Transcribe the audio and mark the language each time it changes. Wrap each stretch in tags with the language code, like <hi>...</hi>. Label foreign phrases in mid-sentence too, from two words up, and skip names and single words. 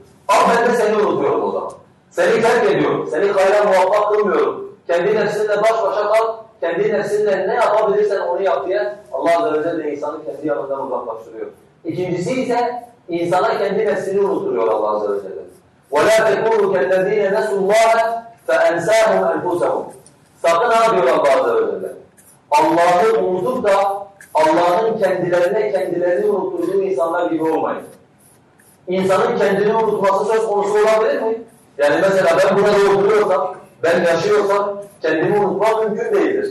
<tr>Ama ben de seni unutuyorum o zaman. Seni terk ediyorum, seni hayra muvaffak kılmıyorum. Kendi nefsinle baş başa kal, kendi nefsinle ne yapabilirsen onu yap diye Allah Azze ve Celle insanı kendi yanından uzaklaştırıyor. İkincisi ise insana kendi nefsini unutturuyor Allah Azze ve Celle.</tr> <ar>وَلَا تَكُونُوا كَالَّذ۪ينَ نَسُوا اللّٰهَ فَاَنْسَاهُمْ أَنْفُسَهُمْ.</ar> <tr>Sakın ha diyor Allah Azze ve Celle. Allah'ı unutup da Allah'ın kendilerini unutturduğu insanlar gibi olmayın. İnsanın kendini unutması söz konusu olabilir mi? Yani mesela ben burada oturuyorsam, ben yaşıyorsam kendimi unutmam mümkün değildir.</tr>